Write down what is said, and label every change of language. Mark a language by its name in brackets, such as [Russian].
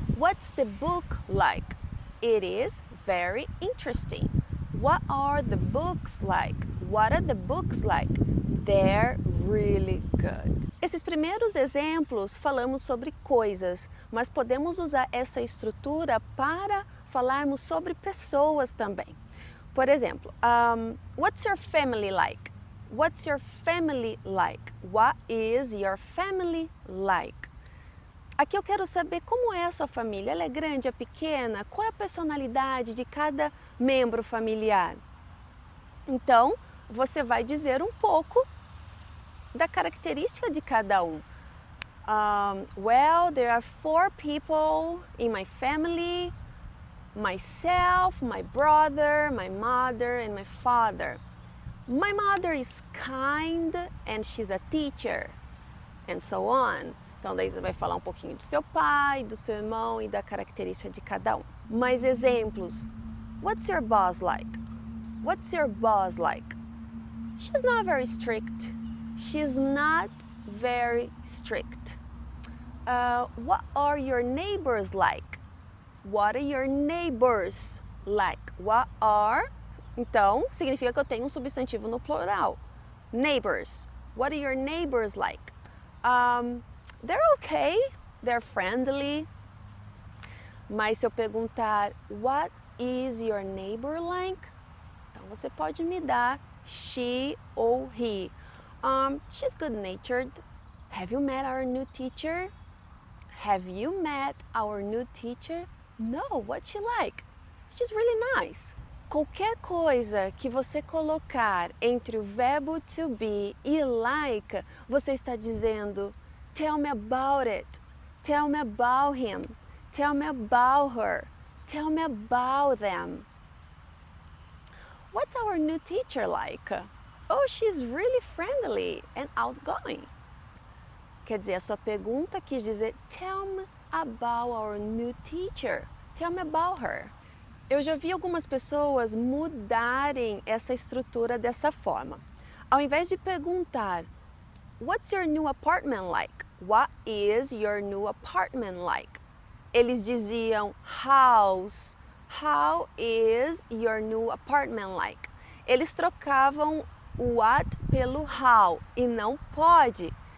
[English] What's the book like? It is very interesting. What are the books like? What are the books like? They're really good. [Portuguese] Esses primeiros exemplos falamos sobre coisas, mas podemos usar essa estrutura para falarmos sobre pessoas também. Por exemplo, [English] what's your family like? What's your family like? What is your family like? [Portuguese] Aqui eu quero saber como é a sua família. Ela é grande, é pequena? Qual é a personalidade de cada membro familiar? Então, você vai dizer um pouco da característica de cada um. [English] Well, there are 4 people in my family. Myself, my brother, my mother and my father. My mother is kind and she's a teacher, and so on. [Portuguese] Então, daí você vai falar um pouquinho do seu pai, do seu irmão e da característica de cada um. Mais exemplos. [English] What's your boss like? What's your boss like? She's not very strict. She's not very strict. What are your neighbors like? What are your neighbors like? What are... [Portuguese] Então, significa que eu tenho um substantivo no plural. [English] Neighbors. What are your neighbors like? They're okay. They're friendly. [Portuguese] Mas se eu perguntar, [English] what is your neighbor like? [Portuguese] Então, você pode me dar she ou he. [English] She's good-natured. Have you met our new teacher? Have you met our new teacher? No, what's she like? She's really nice. [Portuguese] Qualquer coisa que você colocar entre o verbo to be e like, você está dizendo [English] tell me about it, tell me about him, tell me about her, tell me about them. What's our new teacher like? Oh, she's really friendly and outgoing. [Portuguese] Quer dizer, a sua pergunta quis dizer [English] tell me about our new teacher, tell me about her. [Portuguese] Eu já vi algumas pessoas mudarem essa estrutura dessa forma. Ao invés de perguntar, [English] what's your new apartment like? What is your new apartment like? [Portuguese] Eles diziam, [English] how is your new apartment like? [Portuguese] Eles trocavam o what pelo how e não pode.